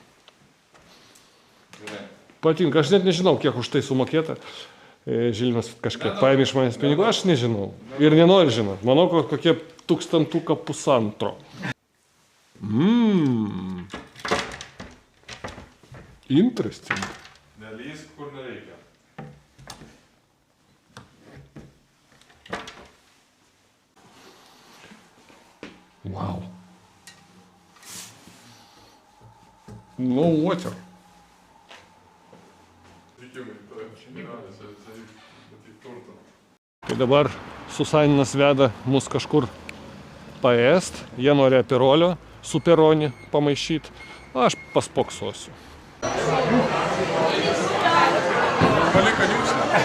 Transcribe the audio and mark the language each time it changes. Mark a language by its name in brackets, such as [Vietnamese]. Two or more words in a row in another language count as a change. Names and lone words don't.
[Lithuanian] Patinka, aš net nežinau, kiek už tai sumokėta. Žilvinas kažkiek paėmė iš manęs pinigų, aš nežinau. Ir nenoriu žinot. Manau, kokie 1,5. [English] Interesting. [Lithuanian] Nelįsk, kur nereikia. [English] Wow. No water. [Lithuanian] Tikimai, tai šeimininkas, tai turto. Tai dabar Susaninas veda mus kažkur paėst. Jie nori apirolio su peronį pamaišyti. Aš paspoksosiu. Palika niukšną.